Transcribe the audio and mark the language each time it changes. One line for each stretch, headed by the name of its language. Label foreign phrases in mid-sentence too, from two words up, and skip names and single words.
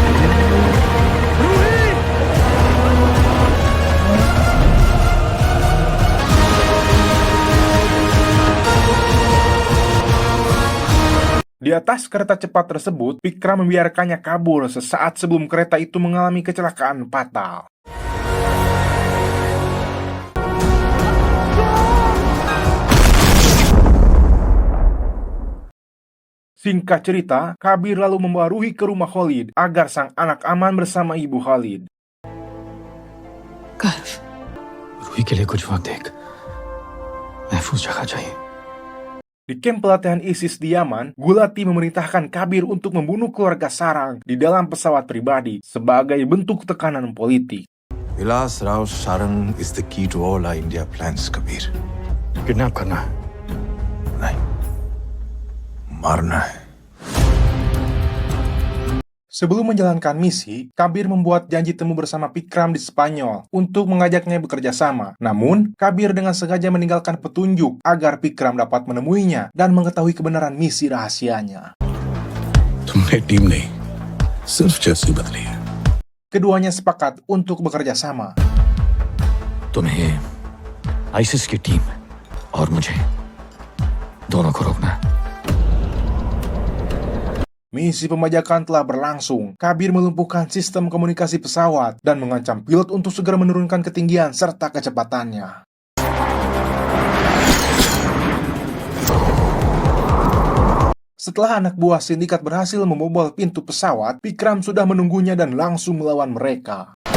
Indonesian: Di atas kereta cepat tersebut, Pikram membiarkannya kabur sesaat sebelum kereta itu mengalami kecelakaan fatal. Singkat cerita, Kabir lalu membawa Ruhi ke rumah Khalid agar sang anak aman bersama ibu Khalid.
Hindi: गर्व रूही के लिए कुछ वक्त एक महफूज जगह चाहिए.
Indonesian: Di kamp pelatihan ISIS di Yaman, Gulati memerintahkan Kabir untuk membunuh keluarga Sarang di dalam pesawat pribadi sebagai bentuk tekanan politik.
English: Vilas Rao Sarang is the key to all our India plans, Kabir.
Hindi: किडनैप करना है. नहीं, मारना है.
Indonesian: Sebelum menjalankan misi, Kabir membuat janji temu bersama Pikram di Spanyol untuk mengajaknya bekerja sama. Namun, Kabir dengan sengaja meninggalkan petunjuk agar Pikram dapat menemuinya dan mengetahui kebenaran misi rahasianya.
Hindi: तुमने टीम नहीं, सिर्फ जर्सी बदली है.
Indonesian: Keduanya sepakat untuk bekerja sama.
Hindi: तुम्हें आईसिस की टीम और मुझे दोनों को रोकना है.
Indonesian: Misi pembajakan telah berlangsung. Kabir melumpuhkan sistem komunikasi pesawat dan mengancam pilot untuk segera menurunkan ketinggian serta kecepatannya. Setelah anak buah sindikat berhasil membobol pintu pesawat, Pikram sudah menunggunya dan langsung melawan mereka.